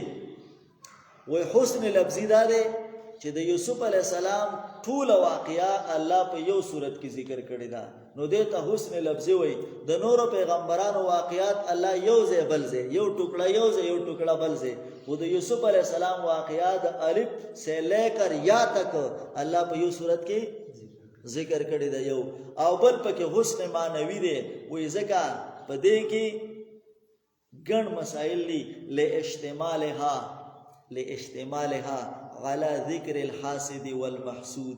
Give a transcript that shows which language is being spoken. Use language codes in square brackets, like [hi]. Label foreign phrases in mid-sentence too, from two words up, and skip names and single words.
[ps] وایي حسن لفظي دا دی چې د یوسف [ar] علیه السلام [ps] ټول واقعا الله په یو صورت کې ذکر کړی دا، نو دې ته حسن لفظي وایي. د نورو پیغمبرانو واقعات الله یو ځای بل ځای، یو ټوکړه یو ځای یو ټوکړه بل ځای، خو د یوسف [ar] علیه السلام [ps] واقعات [ur] الف سے لے کر یا تک [ps] الله په یو صورت کې ذکر کړی دا یو. او بل پکې حسن معنوي دی، وایي ځکه په دې کې ګڼ مسائل دي [ar] لاشتمالها على ذکر الحاسد والمحسود.